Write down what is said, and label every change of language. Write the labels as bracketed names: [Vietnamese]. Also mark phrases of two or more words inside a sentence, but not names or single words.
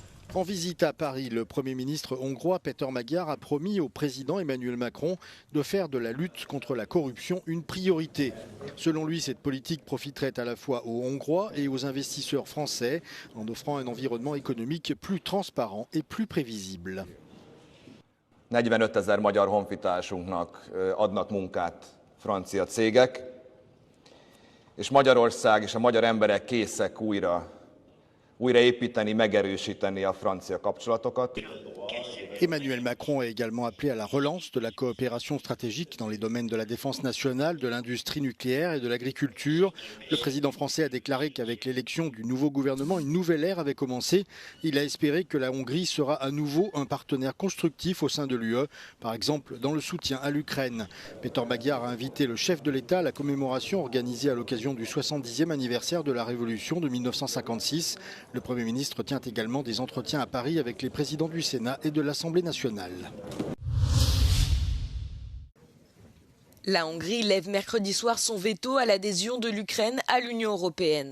[French] En visite à Paris, le Premier ministre hongrois Péter Magyar a promis au président Emmanuel Macron de faire de la lutte contre la corruption une priorité. Selon lui, cette politique profiterait à la fois aux Hongrois et aux investisseurs français en offrant un environnement économique plus transparent et plus prévisible. [Hungarian] 45 000 magyar honfitársunknak adnak munkát francia cégek, és Magyarország és a magyar emberek készek újraépíteni, megerősíteni a francia kapcsolatokat. [French] Emmanuel Macron a également appelé à la relance de la coopération stratégique dans les domaines de la défense nationale, de l'industrie nucléaire et de l'agriculture. Le président français a déclaré qu'avec l'élection du nouveau gouvernement, une nouvelle ère avait commencé. Il a espéré que la Hongrie sera à nouveau un partenaire constructif au sein de l'UE, par exemple dans le soutien à l'Ukraine. Péter Magyar a invité le chef de l'État à la commémoration organisée à l'occasion du 70e anniversaire de la Révolution de 1956. Le Premier ministre tient également des entretiens à Paris avec les présidents du Sénat et de l'Assemblée nationale. La Hongrie lève mercredi soir son veto à l'adhésion de l'Ukraine à l'Union européenne.